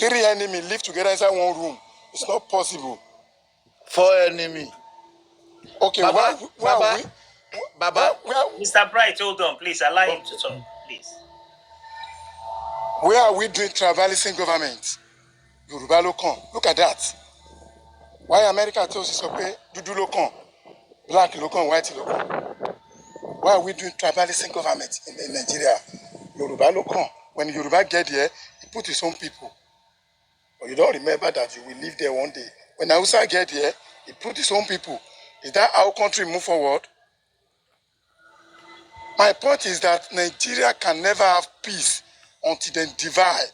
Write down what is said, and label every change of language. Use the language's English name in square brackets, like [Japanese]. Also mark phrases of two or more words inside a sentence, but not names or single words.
[English] 3 enemies live together inside one room. It's not possible. 4 enemies. Okay, Baba, Baba, Mr. Bright, hold on, please. Allow him to talk, please. Where are we doing tribalism government? [Yoruba] Yoruba lo kan. [English] Look at that. Why America tells us okay, [Yoruba] Dudu lo kan, black lo kan, white lo kan. [English] Why are we doing tribalism government in Nigeria? [Yoruba] Yoruba lo kan. [English] When Yoruba get there, he put his own people. But you don't remember that you will live there one day. When Hausa get here, he put his own people. Is that how country move forward? My point is that Nigeria can never have peace until they divide.